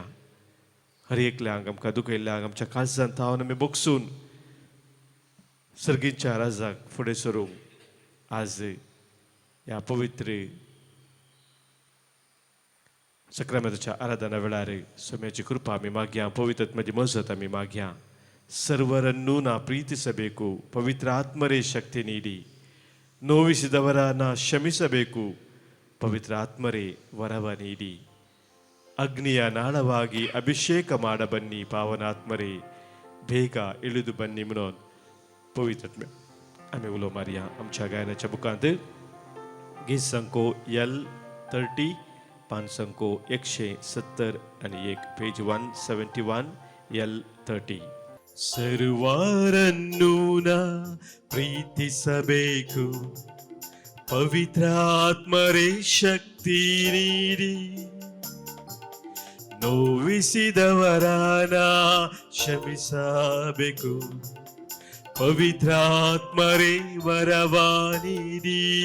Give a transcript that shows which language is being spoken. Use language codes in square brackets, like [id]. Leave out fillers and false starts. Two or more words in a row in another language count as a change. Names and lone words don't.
[kok] हर एकल्यांक आमकां दुखयल्ल्यांक आमच्या काळजांत तावन आमी बोगसून सर्गीच्या राजाक फुडें सरूंक आज ह्या पवित्र सक्रामेंताच्या आराधना वेळार सोम्याची कृपा आमी मागया. पवित्र आत्म्याची मजत आमी मागया. [kn] ಸರ್ವರನ್ನೂ ನಾ ಪ್ರೀತಿಸಬೇಕು, ಪವಿತ್ರ ಆತ್ಮರೇ ಶಕ್ತಿ ನೀಡಿ. ನೋವಿಸಿದವರ ನಾ ಕ್ಷಮಿಸಬೇಕು, ಪವಿತ್ರ ಆತ್ಮರೇ ವರವ ನೀಡಿ. ಅಗ್ನಿಯ ನಾಳವಾಗಿ ಅಭಿಷೇಕ ಮಾಡ ಬನ್ನಿ ಪಾವನಾತ್ಮರೇ, ಬೇಗ ಇಳಿದು ಬನ್ನಿ [kok] म्हणून पवित्र आमी उलो मारया. आमच्या गायनाच्या बुकांत गीत संको L30 पान संको 171 पेज 171 L30. [kn] ಸರ್ವರನ್ನೂ ನಾ ಪ್ರೀತಿಸಬೇಕು, ಪವಿತ್ರಾತ್ಮರೇ ಶಕ್ತಿ ನೀಡಿ. ನೋವಿಸಿದವರ ನಾ ಕ್ಷಮಿಸಬೇಕು, ಪವಿತ್ರಾತ್ಮರೇ ವರವ ನೀಡಿ.